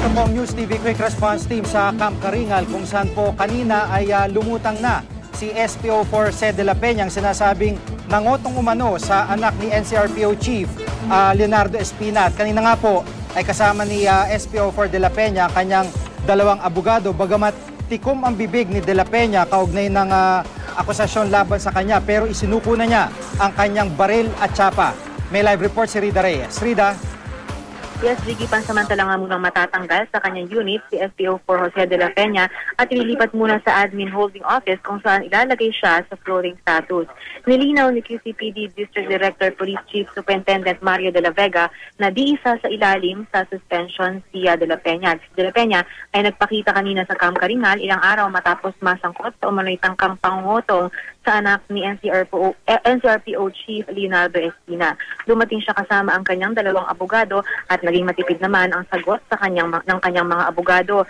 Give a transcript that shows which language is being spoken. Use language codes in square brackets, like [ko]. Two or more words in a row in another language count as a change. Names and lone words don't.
[tl] po ang News TV Quick Response Team sa Camp Karingal kung saan po kanina ay lumutang na si SPO4 Sed de la Peña ang sinasabing nangotong umano sa anak ni NCRPO Chief Leonardo Espina. At kanina nga po ay kasama ni SPO4 de la Peña kanyang dalawang abogado bagamat tikom ang bibig ni de la Peña kaugnay ng akusasyon laban sa kanya pero isinuko na niya ang kanyang baril at tsapa. May [en] live report [tl] si Rida Reyes. Rida? Yes, Jiggy, pansamantala nga munang matatanggal sa kanyang unit si SPO4 Jose de la Peña at ililipat muna sa Admin Holding Office kung saan ilalagay siya sa [en] floating status. [tl] Nilinaw ni QCPD District Director Police Chief Superintendent Mario de la Vega na di isa sa ilalim sa suspension si de la Peña. Si de la Peña ay nagpakita kanina sa Camp Karingal ilang araw matapos masangkot sa umano'y tangkang pangungutong sa anak ni NCRPO Chief Leonardo Espina. Dumating siya kasama ang kanyang dalawang abogado at naging matipid naman ang sagot sa ng kanyang mga abogado.